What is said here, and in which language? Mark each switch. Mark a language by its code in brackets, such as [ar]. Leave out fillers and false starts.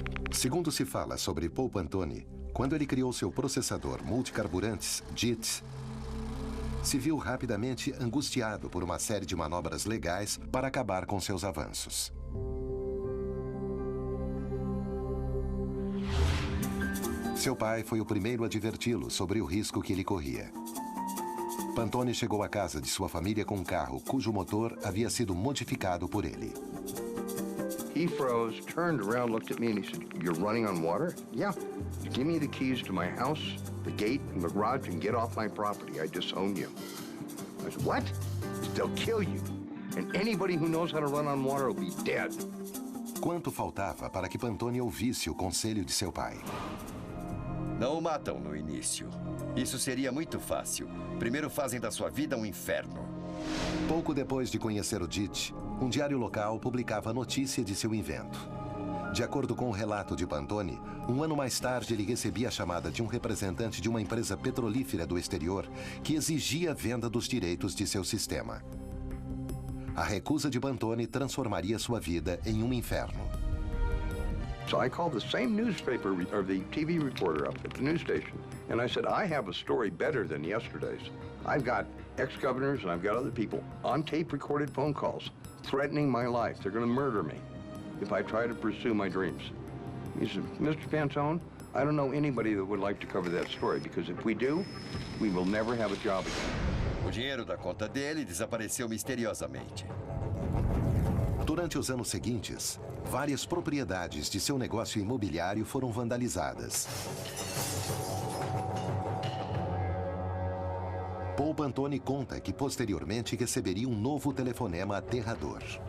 [pt] Segundo se fala sobre Paul Pantone, quando ele criou seu processador multicarburantes, JIT, se viu rapidamente angustiado por uma série de manobras legais para acabar com seus avanços. Seu pai foi o primeiro a adverti-lo sobre o risco que ele corria. Pantone chegou à casa de sua família com um carro cujo motor havia sido modificado por ele. [en] He froze, turned around, looked at me, and he said, "You're running on water?" "Yeah. Give me the keys to my house, the gate, and the garage, and get off my property. I disown you." I said, "What?" He said, "They'll kill you. And anybody who knows how to run on water will be dead." [pt] Quanto faltava para que Pantone ouvisse o conselho de seu pai? Não o matam no início. Isso seria muito fácil. Primeiro fazem da sua vida um inferno. Pouco depois de conhecer o DIT, um diário local publicava a notícia de seu invento. De acordo com o relato de Pantone, um ano mais tarde ele recebia a chamada de um representante de uma empresa petrolífera do exterior que exigia a venda dos direitos de seu sistema. A recusa de Pantone transformaria sua vida em um inferno. [en] So I called the same newspaper or the TV reporter up at the news station, and I said, "I have a story better than yesterday's. I've got ex-governors and I've got other people on tape-recorded phone calls threatening my life. They're going to murder me if I try to pursue my dreams." He said, "Mr. Pantone, I don't know anybody that would like to cover that story, because if we do, we will never have a job again." [pt] O dinheiro da conta dele desapareceu misteriosamente. Durante os anos seguintes, várias propriedades de seu negócio imobiliário foram vandalizadas. Paul Pantone conta que posteriormente receberia um novo telefonema aterrador.